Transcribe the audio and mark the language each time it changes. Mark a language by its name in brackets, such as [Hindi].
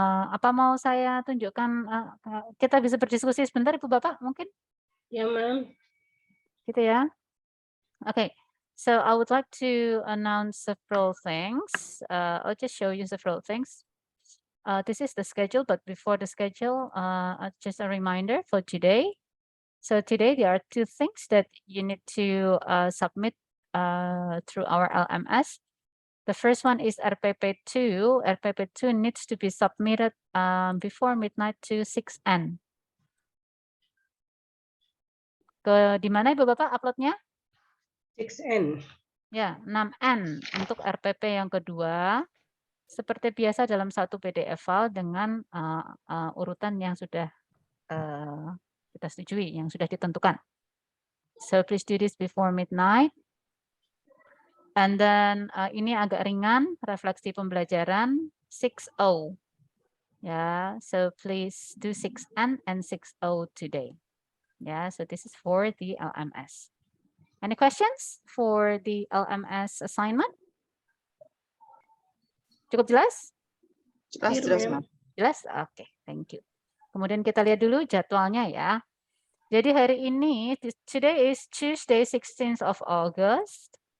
[Indonesian] Apa mau saya tunjukkan, kita bisa berdiskusi sebentar Ibu Bapak mungkin? Ya, Mam. Gitu ya. Oke. [English] So I would like to announce several things. I'll just show you several things. This is the schedule, but before the schedule, just a reminder for today. So today there are two things that you need to submit through our LMS. The first one is RPP2. RPP2 needs to be submitted before midnight to 6N. [Indonesian] Di mana Ibu Bapak uploadnya? 6N. Ya, 6N untuk RPP yang kedua. Seperti biasa dalam satu PDF file dengan urutan yang sudah kita setujui, yang sudah ditentukan. [English] So please do this before midnight. And then [Indonesian] ini agak ringan, refleksi pembelajaran 6.0. [English] Ya, so please do 6N and 6.0 today. Ya, so this is for the LMS. Any questions for the LMS assignment? [Indonesian] Cukup jelas? Jelas, Ma'am. Jelas? Oke, [English] thank you. [Indonesian] Kemudian kita lihat dulu jadwalnya ya. Jadi hari ini, [English] today is Tuesday 16th of August.